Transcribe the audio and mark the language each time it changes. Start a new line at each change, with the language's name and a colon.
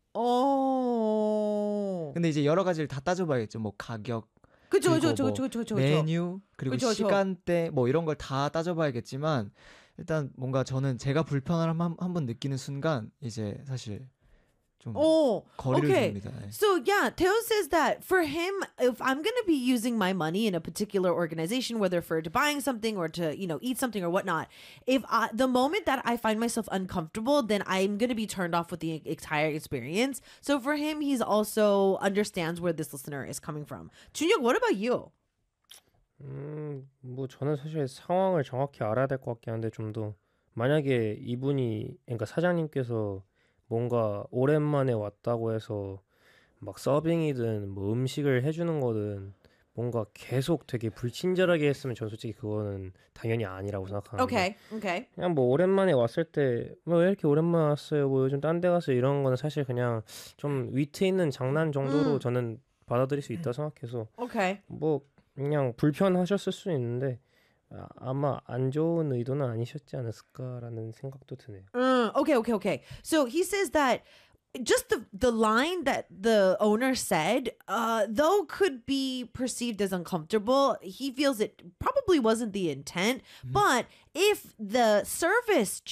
Korean: 어. 근데 이제 여러 가지를 다 따져봐야겠죠. 뭐 가격, 그쵸. 메뉴, 그리고 그쵸. 시간대 뭐 이런 걸 다 따져봐야겠지만 일단 뭔가 저는 제가 불편을 한번 느끼는 순간 이제 사실 좀 거리를 둡니다.
English: So yeah, Taeyeon says that for him, if I'm gonna be using my money in a particular organization, whether for buying something or to, you know, eat something or whatnot, if I, the moment that I find myself uncomfortable, then I'm gonna be turned off with the entire experience. So for him, he's also understands where this listener is coming from. Junhyuk, what about you?
Korean: 뭐 저는 사실 상황을 정확히 알아야 될 것 같긴 한데 좀 더 만약에 이분이 그러니까 사장님께서 뭔가 오랜만에 왔다고 해서 막 서빙이든 뭐 음식을 해주는 거든 뭔가 계속 되게 불친절하게 했으면 저는 솔직히 그거는 당연히 아니라고 생각하는데
English: okay, okay.
Korean: 그냥 뭐 오랜만에 왔을 때 뭐 왜 이렇게 오랜만에 왔어요 뭐 요즘 딴 데 가서 이런 거는 사실 그냥 좀 위트 있는 장난 정도로 저는 받아들일 수 있다 생각해서
English: okay.
Korean: 뭐 그냥 불편하셨을 수 있는데 아마 안 좋은 의도는 아니셨지 않았을까라는 생각도 드네요.
English: Okay. So he says that just the line that the owner said, though could be perceived as uncomfortable, he feels it probably wasn't the intent. Mm-hmm. But if the service changed,